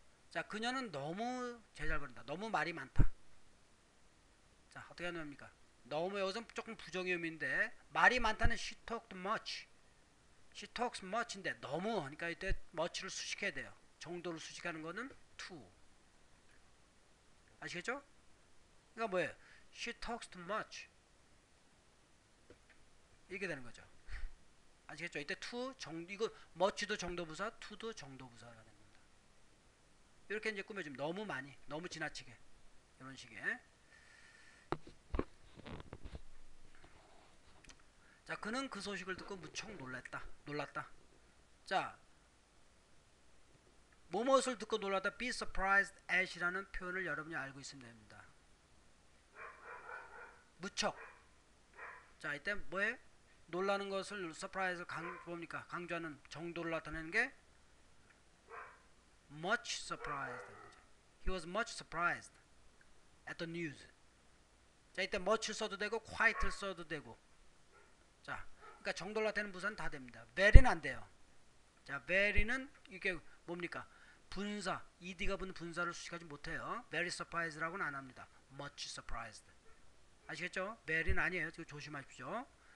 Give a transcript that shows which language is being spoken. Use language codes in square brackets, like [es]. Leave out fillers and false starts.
[ko] 자 그녀는 너무 잘 버린다. 너무 말이 많다. 자 어떻게 하는 겁니까? 너무 여기서 조금 부정의 의미인데 말이 많다는 [en] she talked much. she talks much [ko] 인데 너무 그러니까 이때 much를 수식해야 돼요. 정도를 수식하는 거는 to. 아시겠죠? 그러니까 뭐예요? [en] she talks too much [ko] 이렇게 되는 거죠. 아시겠죠? 이때 to 이거 much도 정도부사, to도 정도부사가 됩니다. 이렇게 이제 꾸며주면 너무 많이, 너무 지나치게 이런 식의. 자, 그는 그 소식을 듣고 무척 놀랐다. 자, 뭐뭇을 듣고 놀랐다. [en] be surprised at [ko] 이라는 표현을 여러분이 알고 있으면 됩니다. 무척. 자, 이때 뭐에 놀라는 것을 surprise를 뭡니까? 강조하는 정도를 나타내는 게 [en] much surprised. He was much surprised at the news. [ko] 자, 이때 much를 써도 되고 quite를 써도 되고. 자, 그러니까 정도를 나타내는 부사는 다 됩니다. very는 안 돼요. 자, very는 이게 뭡니까? 분사, ed가 붙는 분사를 수식하지 못해요. [en] very surprised [ko] 라고는 안 합니다. [en] much surprised. [ko] 아시겠죠? very는 아니에요. 지금 조심하십시오.